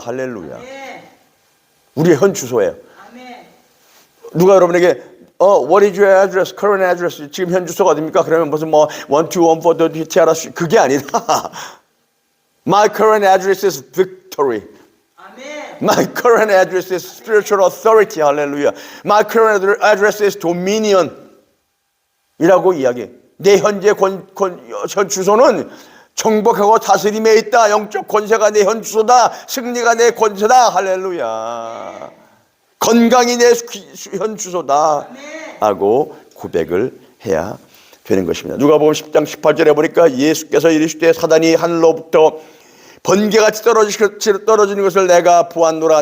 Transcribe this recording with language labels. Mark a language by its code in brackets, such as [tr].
[ko] 할렐루야. 우리의 현 주소예요. 누가 여러분에게 [en] what is your address, current address, [ko] 지금 현 주소가 어딥니까? 그러면 무슨 1214 티아라 그게 아니라 [en] my current address is victory. My current address is spiritual authority. [ko] 할렐루야. [en] My current address is dominion. [ko] 이라고 이야기해. 내 현재 현 주소는 정복하고 다스림에 있다. 영적 권세가 내 현 주소다. 승리가 내 권세다. 할렐루야. 건강이 내 현 주소다. 하고 고백을 해야 되는 것입니다. 누가복음 10장 18절에 보니까 예수께서 이르시되 사단이 하늘로부터 번개같이 떨어지는 것을 내가 보았노라.